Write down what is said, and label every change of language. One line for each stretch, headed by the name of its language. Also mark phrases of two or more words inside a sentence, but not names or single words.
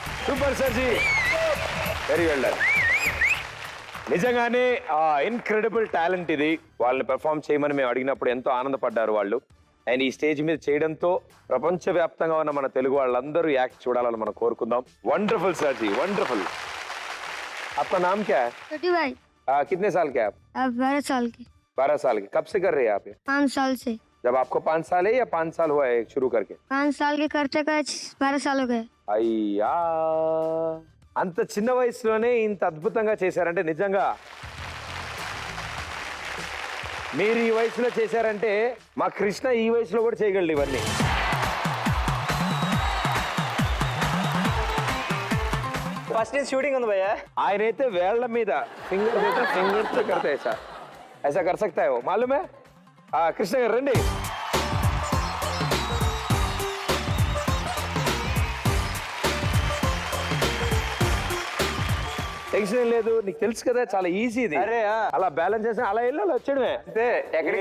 Telugu: సూపర్ సర్జీ,
English: very well done.
Telugu: నిజంగానే
English: incredible talent
Telugu: ఇది. వాళ్ళని పెర్ఫామ్ చేయమని మేము అడిగినప్పుడు ఎంతో ఆనందపడ్డారు వాళ్ళు. అండ్ ఈ స్టేజ్ మీద చేయడంతో ప్రపంచవ్యాప్తంగా ఉన్న మన తెలుగు వాళ్ళందరూ యాక్ట్ చూడాలని మనం కోరుకుందాం. వండర్ఫుల్ సర్జీ,
Hindi: వండర్ఫుల్. आपका नाम क्या है? छोटी भाई कितने साल के आप? अब 12 साल के 12 साल के. कब से कर रहे हैं आप ये? 5 साल से जब आपको 5 साल है या 5 साल हुआ है शुरू करके? 5 साल के करते 12 साल हो गए.
Telugu: అయ్యా, అంత చిన్న వయసులోనే ఇంత అద్భుతంగా చేశారంటే నిజంగా మీరు ఈ వయసులో చేశారంటే మా కృష్ణ ఈ వయసులో కూడా చేయగలడు ఇవన్నీ.
English: first is shooting
Telugu: ఉంది భయ్యా. ఆయనైతే వేళ్ల మీద ఫింగర్ తో కడతాయి సార్.
Hindi: ऐसा कर सकता है वो, मालूम है?
Telugu: కృష్ణ గారు రండి. టెన్షన్ లేదు, నీకు తెలుసు కదా చాలా ఈజీ ఇది. అరే, ఆ. అలా బ్యాలెన్స్ చేసి అలా వెళ్ళి అలా వచ్చాడమే అంతే. ఎక్కడికి?